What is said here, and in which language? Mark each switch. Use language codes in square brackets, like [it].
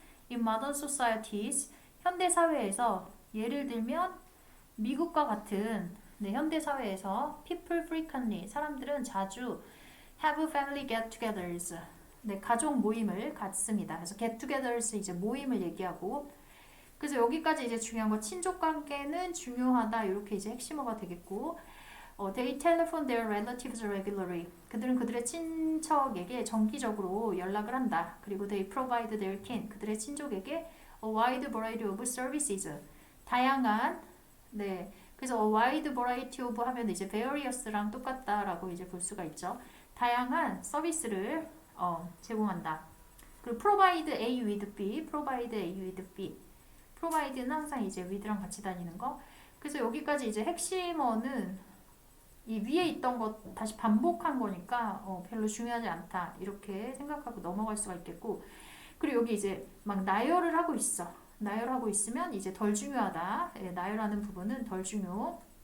[en] In modern societies, [ko] 현대 사회에서 예를 들면 미국과 같은 네, 현대 사회에서 [en] people frequently, [ko] 사람들은 자주 [en] have family get-togethers, [ko] 네, 가족 모임을 갖습니다. 그래서 get-togethers 이제 모임을 얘기하고, 그래서 여기까지 이제 중요한 거 친족 관계는 중요하다 이렇게 이제 핵심어가 되겠고, [en] they telephone their relatives regularly. [ko] 그들은 그들의 친척에게 정기적으로 연락을 한다. 그리고 [en] they provide their kin. [ko] 그들의 친족에게 [en] a wide variety of services. [ko] 다양한 네. 그래서 [en] a wide variety of [ko] 하면 이제 various랑 똑같다라고 이제 볼 수가 있죠. 다양한 서비스를 제공한다. [en] 그리고 provide A with B, provide A with B. [ko] provide는 항상 이제 with랑 같이 다니는 거. 그래서 여기까지 이제 핵심어는 이 위에 있던 것 다시 반복한 거니까 별로 중요하지 않다 이렇게 생각하고 넘어갈 수가 있겠고, 그리고 여기 이제 막 나열을 하고 있어. 나열하고 있으면 이제 덜 중요하다. 예, 나열하는 부분은 덜 중요.